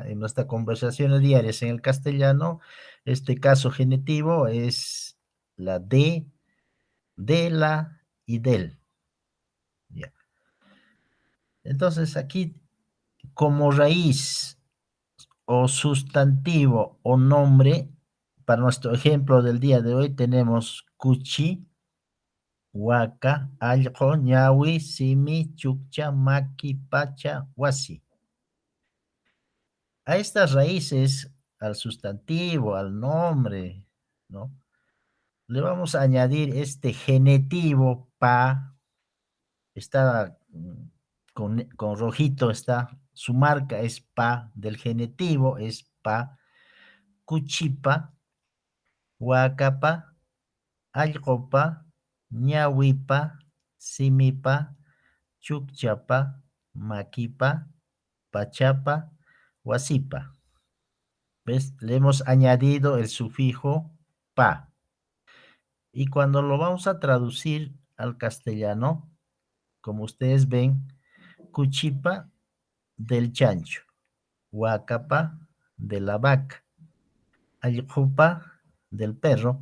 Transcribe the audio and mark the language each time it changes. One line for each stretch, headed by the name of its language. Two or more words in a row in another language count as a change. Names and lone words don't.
Spanish: En nuestras conversaciones diarias en el castellano, este caso genitivo es la de la y del. ¿Ya? Entonces aquí, como raíz o sustantivo o nombre, para nuestro ejemplo del día de hoy tenemos
Quechua: cuchi, huaca, allqo, ñawi, simi, chukcha, maqui, pacha, wasi.
Spanish: A estas raíces, al sustantivo, al nombre, ¿no? Le vamos a añadir este genitivo pa, está con rojito, está, su marca es pa, del genitivo es pa,
Quechua: cuchipa, huacapa, allqopa, ñawipa, simipa, chukchapa, maquipa, pachapa, wasipa.
Spanish: ¿Ves? Le hemos añadido el sufijo pa. Y cuando lo vamos a traducir al castellano, como ustedes ven, cuchipa del chancho, huacapa de la vaca, allqupa del perro.